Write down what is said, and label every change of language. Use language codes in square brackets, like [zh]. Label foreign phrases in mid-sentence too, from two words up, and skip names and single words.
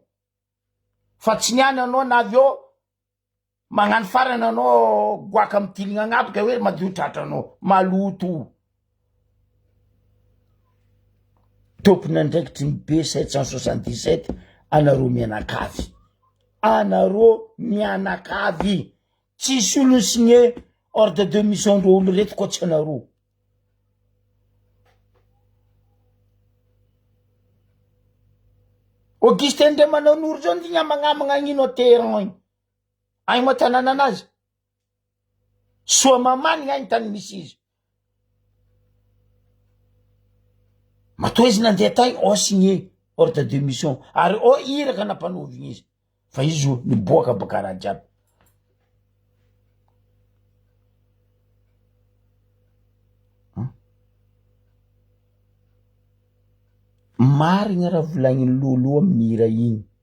[mg] Fa tsy niany anao na avy eo magnano farany anao goaka amy tilagna agnaby ka hoe madio tratra anao maloto. Tompona andraikitry ny be 777 anareo mianakavy. Anareo mianakavy. Tsisy olo [fr] signé ordre de mission [mg] ndreo olo reto koa tsy anareo. Augustin Ndremananoro zao ndigna magnamagna agnino terrain igny. Agny moa tanàna anazy. Soa mamanigna agny tany misy izy. Matoa izy nandeha tagny, o [fr] signé ordre de mission. [mg] Ary o iraka nampanovigny izy. Fa izy io niboaka baka raha jiaby. Marigna raha volagniny lolo amin'ny hira igny.